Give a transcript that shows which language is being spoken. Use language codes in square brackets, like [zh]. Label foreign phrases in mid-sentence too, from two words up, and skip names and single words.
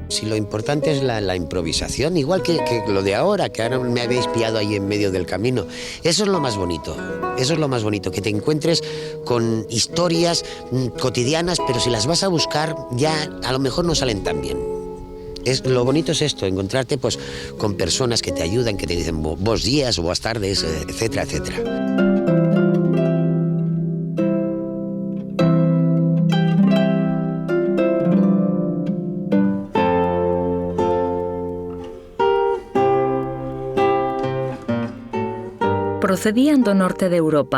[es] lo importante es la improvisación, igual que lo de ahora, que ahora me habéis pillado ahí en medio del camino. Eso es lo más bonito, que te encuentres con historias cotidianas, pero si las vas a buscar ya a lo mejor no salen tan bien. Lo bonito es esto, encontrarte pues con personas que te ayudan, que te dicen [gl] bos días [es] o buenas tardes, etcétera, etcétera. [gl] Procedían do norte de Europa.